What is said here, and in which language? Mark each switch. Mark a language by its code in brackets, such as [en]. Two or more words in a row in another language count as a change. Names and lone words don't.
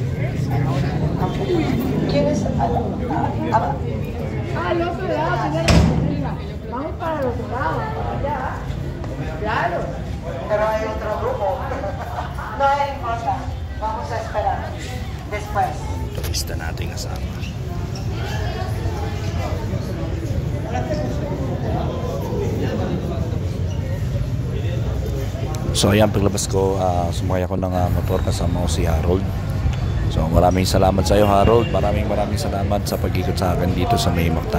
[es] ¿Quieres algo? Al otro lado, vamos para el otro lado, para allá. Claro. Pero hay otro grupo. No importa. Vamos a esperar. Después. [tl] Turista natin kasama. So ayan, paglabas ko, sumakay ako ng motor kasama ko si Harold. So maraming salamat sa iyo, Harold. Maraming salamat sa pag-ikot sa akin dito sa May Mactan.